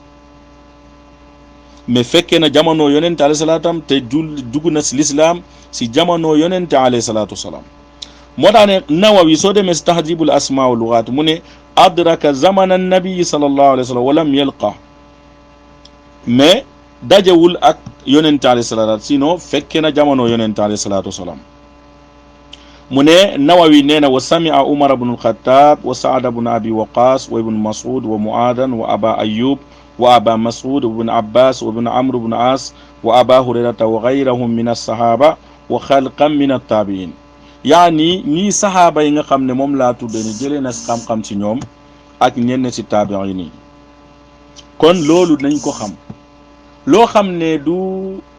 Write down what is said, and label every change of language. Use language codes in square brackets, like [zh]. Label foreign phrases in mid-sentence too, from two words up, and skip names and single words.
[wo] mais fekkee na jamono yonent [ar] عليه السلام [wo] te dugg na si l'islam si jamono yonent [ar] عليه الصلاة والسلام [wo] moo daane Nawawi soo demee si tahdibul asmaa wa lugaat mu ne [ar] أدرك زمان النبي صلى الله عليه وسلم ولم يلق [wo] mais dajewul ak yonent [ar] عليه الصلاة [wo] sinon fekkee na jamono yonent [ar] عليه الصلاة والسلام [wo] mu ne Nawawi nee na [ar] وسمع عمر بن الخطاب وسعد بن أبي وقاص وابن مسعود ومعاذا وأبا أيوب وأبا مسعود وابن عباس وابن عمرو بن العاص وأبا هريرة وغيرهم من الصحابة وخلقا من التابعين yaani [wo] ñii sahaaba yi nga xam ne moom laa tudde ni jëlee na xam-xam ci ñoom ak ñenn ci taabi'in yi kon loolu nañ ko xam loo xam ne du